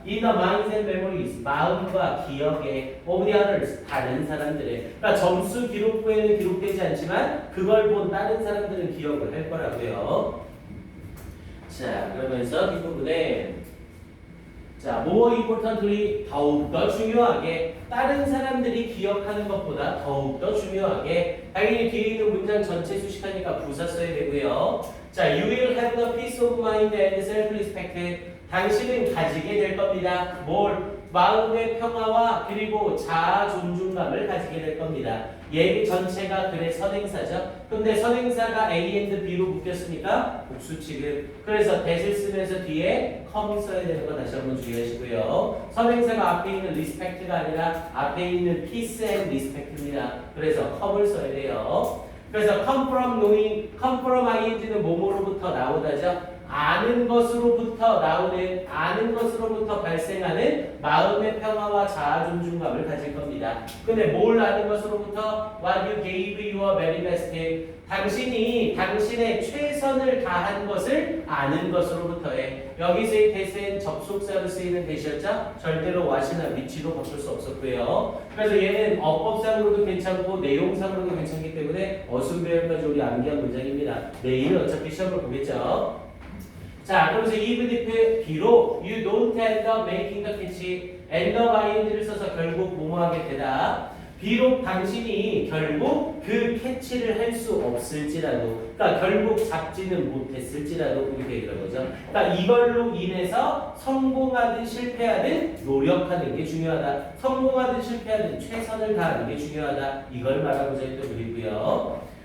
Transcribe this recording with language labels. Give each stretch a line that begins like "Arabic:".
English: In the minds and memories
Korean: 마음과 기억에
English: of the others
Korean: 다른 사람들의 그러니까 점수 기록부에는 기록되지 않지만 그걸 본 다른 사람들은 기억을 할 거라고요. 자, 그러면서 뒷부분에 자,
English: more importantly
Korean: 더욱더 중요하게 다른 사람들이 기억하는 것보다 더욱더 중요하게 당연히 뒤에 있는 문장 전체 수식하니까 부사 써야 되고요. 자,
English: you will have the peace of mind and self-respect
Korean: 당신은 가지게 될 겁니다. 뭘? 마음의 평화와 그리고 자아 존중감을 가지게 될 겁니다. 얘 전체가 글의 선행사죠. 근데 선행사가 A and B로 묶였으니까 복수 취급. 그래서 that을 쓰면서 뒤에 come 써야 되는 거 다시 한번 주의하시고요. 선행사가 앞에 있는 respect가 아니라 앞에 있는 peace and respect입니다. 그래서 come을 써야 돼요. 그래서 come from ing는 뭐뭐로부터 나오다죠. 아는 것으로부터 나오는 아는 것으로부터 발생하는 마음의 평화와 자아 존중감을 가질 겁니다. 근데 뭘 아는 것으로부터
English: what you gave your very best
Korean: 당신이 당신의 최선을 다한 것을 아는 것으로부터에 여기서의 대세는 접속사로 쓰이는 대시였죠. 절대로 what이나 which로 바꿀 수 없었고요. 그래서 얘는 어법상으로도 괜찮고 내용상으로도 괜찮기 때문에 어순배열까지 우리 암기한 문장입니다. 내일은 어차피 시험을 보겠죠. 자, 그러면서
English: even if
Korean: 비록
English: you don't end up making the catch end up ing
Korean: 를 써서 결국 뭐뭐하게 되다. 비록 당신이 결국 그 캐치를 할 수 없을지라도 그러니까 결국 잡지는 못했을지라도 이렇게 얘기하는 거죠. 그러니까 이걸로 인해서 성공하든 실패하든 노력하는 게 중요하다. 성공하든 실패하든 최선을 다하는 게 중요하다. 이걸 말하고자 했던 글이고요.